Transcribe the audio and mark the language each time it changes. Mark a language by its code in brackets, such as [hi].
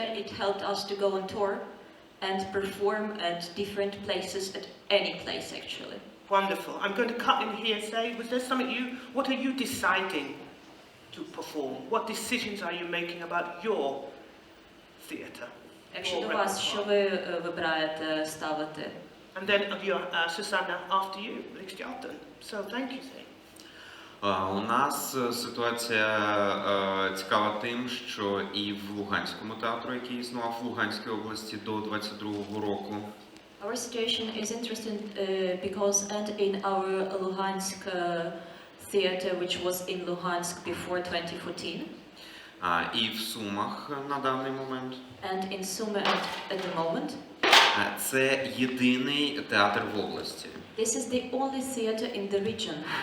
[en] It helped us to go on tour and perform at different places, at any place actually. Wonderful. I'm going to cut in here. Say, was there something what are you deciding to perform? What decisions are you making about your theatre? [uk] Якщо [en] your [uk] до вас, [en] repertoire? [uk] що ви вибираєте ставити? [en] And then Susanna, after you, Riksdaten. So thank you, Say. [uk] У нас ситуація цікава тим, що і в Луганському театру, який існував в Луганській області до 22-го року, [en] Our situation is interesting because and in our Luhansk theater, which was in Luhansk before 2014, [uk] і в Сумах на даний момент. [en] and in Sumy at the moment. [uk] Це єдиний театр в області. [en] This is the only theater in the region.